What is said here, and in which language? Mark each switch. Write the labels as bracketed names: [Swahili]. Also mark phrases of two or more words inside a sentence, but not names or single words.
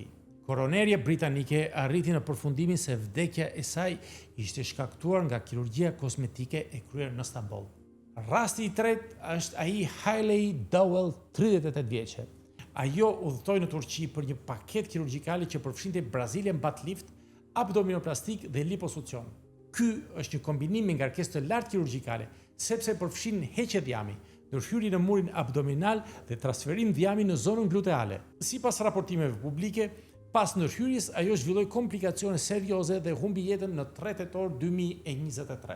[Albanian] Koronerja britanike arriti në përfundimin se vdekja e saj ishte shkaktuar nga kirurgjia kozmetike e kryer në Stamboll. Rasti i tretë është ai Hailey Dowell, 38 vjeçe. Ajo udhëtoi në Turqi për një paketë kirurgjikale që përfshinte [English] Brazilian butt lift, [Albanian] abdominoplastik dhe liposucion. Ky është një kombinim me ngarkesë të lartë kirurgjikale, sepse përfshin heqje dhjami, ndërhyrje në murin abdominal dhe transferim dhjami në zonën gluteale. Sipas raportimeve publike, pas ndërhyrjes ajo zhvilloi komplikacione serioze dhe humbi jetën në 3 tetor 2023.